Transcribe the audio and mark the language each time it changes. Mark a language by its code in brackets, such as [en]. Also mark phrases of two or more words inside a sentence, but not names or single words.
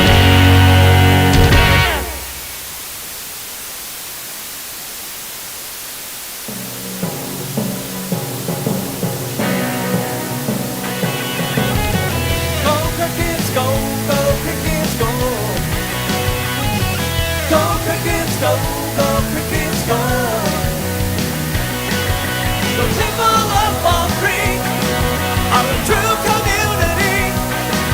[en] Go crickets go, go crickets go. Go crickets go, go crickets go. The people of Fall Creek are a true community,